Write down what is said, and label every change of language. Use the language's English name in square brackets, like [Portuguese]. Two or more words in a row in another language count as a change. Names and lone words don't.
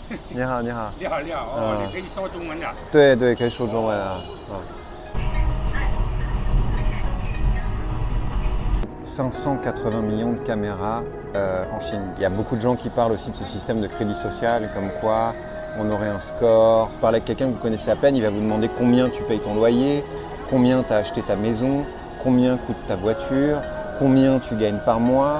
[Chinese] 你好，你好。你好，你好，哦，你可以说中文的。对对，可以说中文啊。 [French] 580 millions de caméras en Chine. Il y a beaucoup de gens qui parlent aussi de ce système de crédit social, comme quoi on aurait un score. Parler avec quelqu'un que vous connaissez à peine, il va vous demander combien tu payes ton loyer, combien tu as acheté ta maison, combien coûte ta voiture, combien tu gagnes par mois.